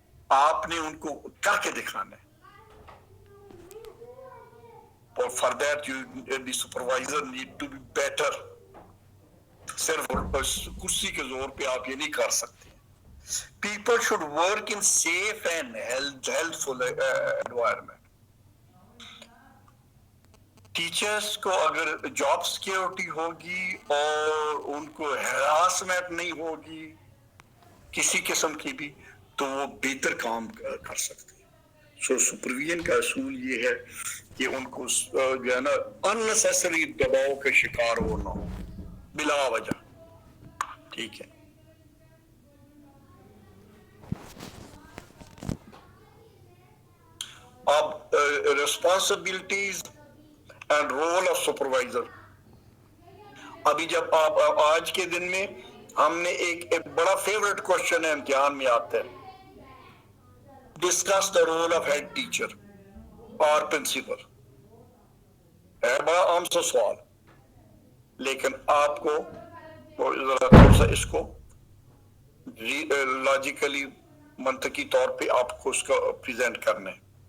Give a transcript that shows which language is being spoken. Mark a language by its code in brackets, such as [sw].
[ur] آپ نے ان کو کر کے دکھانا ہے، اور [en] For that you the supervisor need to be better. [ur] صرف کرسی کے زور پہ آپ یہ نہیں کر سکتے. [en] People should work in safe and healthful environment. [ur] Teachers کو اگر جاب سیکیورٹی ہوگی اور ان کو ہراسمنٹ نہیں ہوگی کسی قسم کی بھی، تو وہ بہتر کام کر سکتے ہیں. سو سپرویژن کا اصول یہ ہے کہ ان کو جو ہے نا اننیسیسری دباؤ کا شکار وہ نہ ہو بلا وجہ. ٹھیک ہے. [en] اب responsibilities and role of supervisor. [ur] ابھی جب آپ آج کے دن میں ہم نے ایک بڑا فیوریٹ کوشچن ہے امتحان میں آتا ہے، [en] discuss the role of head teacher اور principal, [ur] ہے بڑا عام سا سوال، لیکن آپ کو ذرا تھوڑا سا اس کو لاجیکلی منطقی طور پہ آپ کو اس کا پریزنٹ کرنا ہے۔